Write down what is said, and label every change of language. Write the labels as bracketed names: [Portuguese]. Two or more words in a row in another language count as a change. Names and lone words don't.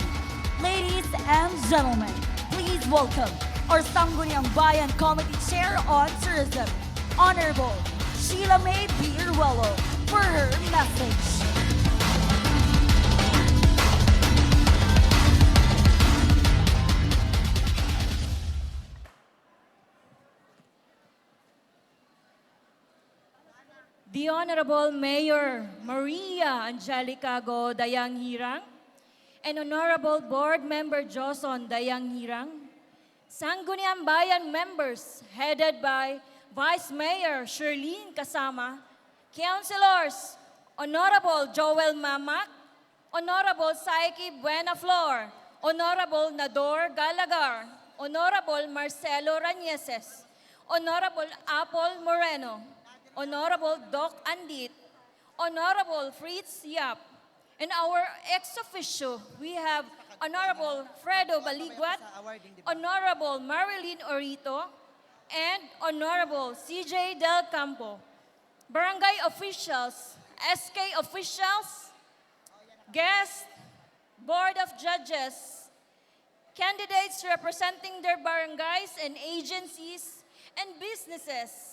[English] Ladies and gentlemen, please welcome our Sangguniang Bayan Committee Chair on Tourism, Honorable Sheila May Biruelo, for her message. The Honorable Mayor Maria Angelica Go Dayang Hirang and Honorable Board Member Joson Dayang Hirang, Sangguniang Bayan members headed by Vice Mayor Sherlyn Kasama, Councilors Honorable Joel Mamak, Honorable Saiki Buenaflor, Honorable Nador Galagar, Honorable Marcelo Rañeses, Honorable Apple Moreno, Honorable Doc Andit, Honorable Fritz Yap, and our ex-officio, we have Honorable Fredo Baliguat, Honorable Marilyn Orito, and Honorable CJ Del Campo. Barangay officials, SK officials, guests, Board of Judges, candidates representing their barangays and agencies and businesses.